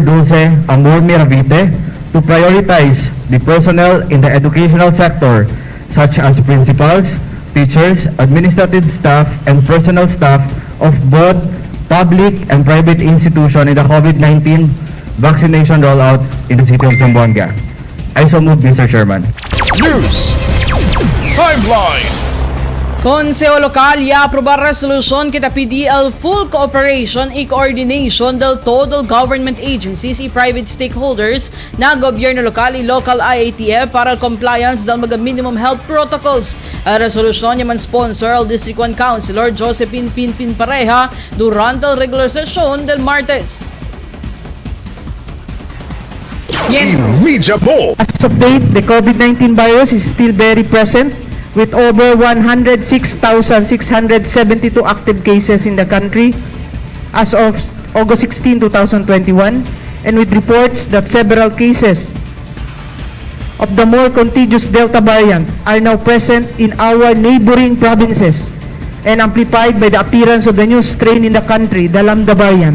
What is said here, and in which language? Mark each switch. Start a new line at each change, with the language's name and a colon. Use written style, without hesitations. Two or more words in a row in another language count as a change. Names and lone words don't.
English: Dulce Amor Miravite to prioritize the personnel in the educational sector such as principals, teachers, administrative staff, and personnel staff of both public and private institutions in the COVID-19 vaccination rollout in the city of Zamboanga. I so move, Mr. Chairman. News! Timeline!
Chavacano: Consejo Local ya aprobar resolution kita pidi el
English: full cooperation
Chavacano: y coordination del total government agencies y
English: private stakeholders
Chavacano: na gobyerno lokal y local IATF para compliance del mga
English: minimum health protocols.
Chavacano: A resolution yaman sponsor al District 1 Councilor Josephine Pinpin Pareja durante el
English: regular session
Chavacano: del martes. Imidya mo!
English: As of date, the COVID-19 virus is still very present with over 106,672 active cases in the country as of August 16, 2021, and with reports that several cases of the more contagious Delta variant are now present in our neighboring provinces and amplified by the appearance of the new strain in the country, the Lambda variant.